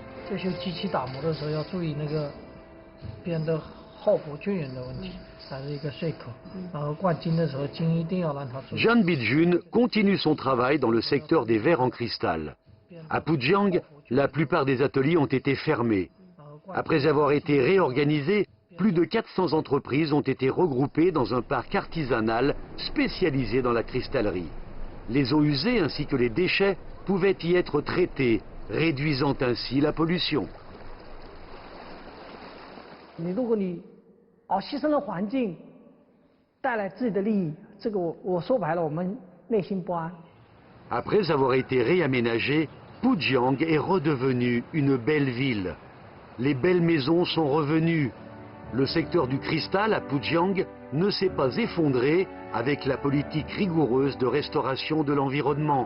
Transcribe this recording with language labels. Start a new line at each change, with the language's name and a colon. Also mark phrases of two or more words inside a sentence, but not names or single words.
Chinese: 这些机器打磨的时候要注意那个边的厚薄均匀的问题，还是一个碎口。然后灌金的时候，金一定要让它注意。
French: Jian Bijun continue son travail dans le secteur des verres en cristal. À Pujiang, la plupart des ateliers ont été fermés. Après avoir été réorganisés, plus de 400 entreprises ont été regroupées dans un parc artisanal spécialisé dans la cristallerie. Les eaux usées ainsi que les déchets pouvaient y être traités, réduisant ainsi la pollution.
Chinese: 如果你牺牲了环境，带来自己的利益，这个我说白了，我们内心不安。
French: Après avoir été réaménagé, Pujiang est redevenu une belle ville. Les belles maisons sont revenues. Le secteur du cristal à Pujiang ne s'est pas effondré avec la politique rigoureuse de restauration de l'environnement.